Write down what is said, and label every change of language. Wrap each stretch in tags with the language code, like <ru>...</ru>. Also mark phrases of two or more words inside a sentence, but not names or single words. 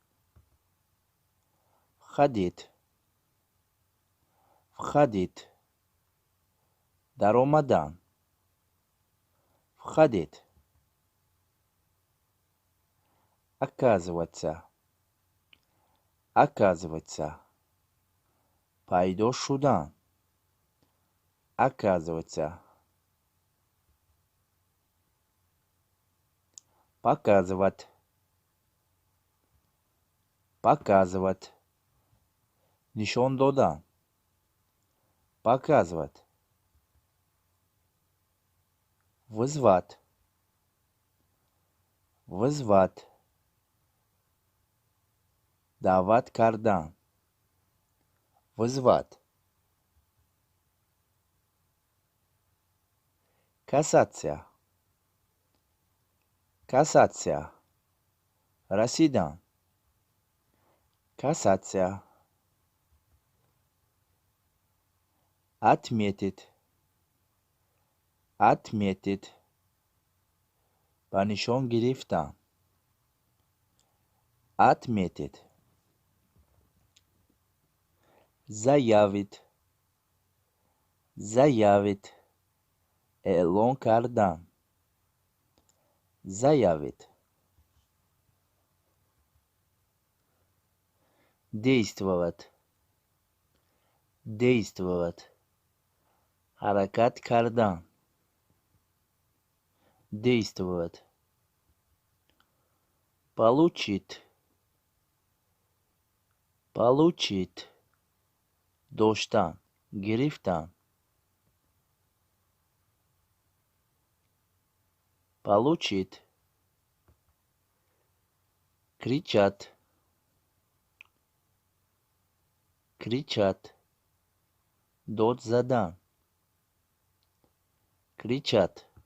<ru>Входить, входить, даромадан, входить. Оказываться, оказываться,</ru> <tg>пайдо шудан,</tg> <ru>оказываться. Показывать, показывать,</ru> <tg>нишон додан,</tg> <ru>показывать. Вызвать, вызвать,</ru> <tg>давать кардан,</tg> <ru>вызвать. Касаться, касаться, расидан, касаться. Отметить, отметить,</ru> <tg>ба нишон гирифтан,</tg> <ru>отметить. Заявить, заявить,</ru> <tg>эълон кардан,</tg> <ru>заявить. Действовать, действовать,</ru> <tg>ҳаракат кардан,</tg> <ru>действовать. Получить, получить,</ru> <tg>доштан, гирифтан.</tg> <ru>Получить. Кричать, кричать,</ru> <tg>дод задан,</tg> <ru>кричать.</ru>